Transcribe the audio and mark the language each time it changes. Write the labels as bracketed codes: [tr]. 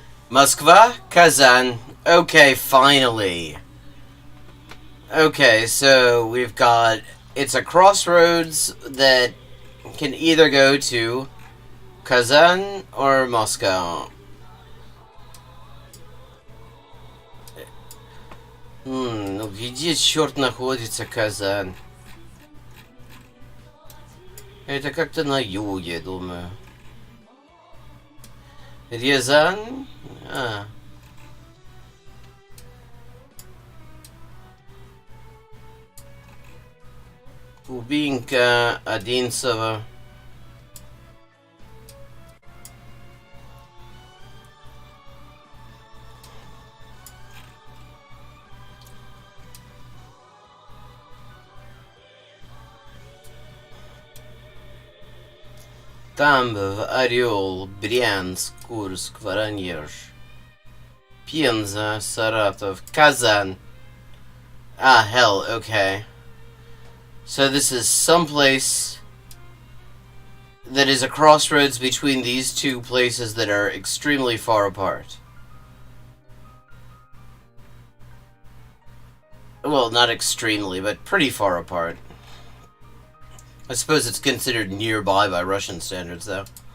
[en] Moskva, Kazan. Okay, finally. Okay, so we've got... It's a crossroads that can either go to Kazan or Moscow. [ru] Ну где черт находится Казань? Это как-то на юге, думаю. Рязань? А. Кубинка, Одинцово. Тамбов, Орел, Брянск, Курск, Воронеж, Пенза, Saratov, Kazan. [en] Ah, hell, okay. So this is someplace that is a crossroads between these two places that are extremely far apart. Well, not extremely, but pretty far apart. I suppose it's considered nearby by Russian standards, though.